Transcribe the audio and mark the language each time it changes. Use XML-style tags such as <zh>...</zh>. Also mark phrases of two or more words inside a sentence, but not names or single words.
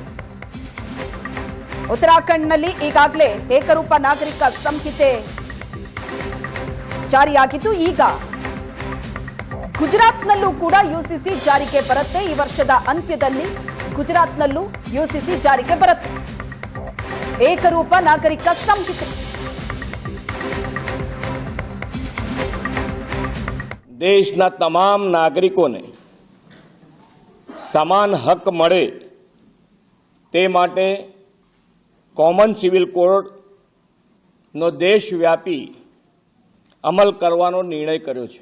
<kn>ಉತ್ತರಾಖಂಡ್ನಲ್ಲಿ ಈಗಾಗಲೇ ಏಕರೂಪ ನಾಗರಿಕ ಸಂಹಿತೆ ಜಾರಿಯಾಗಿದ್ದು, ಈಗ ಗುಜರಾತ್ನಲ್ಲೂ ಕೂಡ ಯುಸಿಸಿ ಜಾರಿಗೆ ಬರುತ್ತೆ. ಈ ವರ್ಷದ ಅಂತ್ಯದಲ್ಲಿ ಗುಜರಾತ್ನಲ್ಲೂ ಯುಸಿಸಿ ಜಾರಿಗೆ ಬರುತ್ತೆ. ಏಕರೂಪ ನಾಗರಿಕ ಸಂಹಿತೆ.</kn> <gu>દેશના તમામ નાગરિકોને સમાન હક મળે તે માટે કોમન સિવિલ કોડનો દેશવ્યાપી અમલ કરવાનો નિર્ણય કર્યો છે.</gu>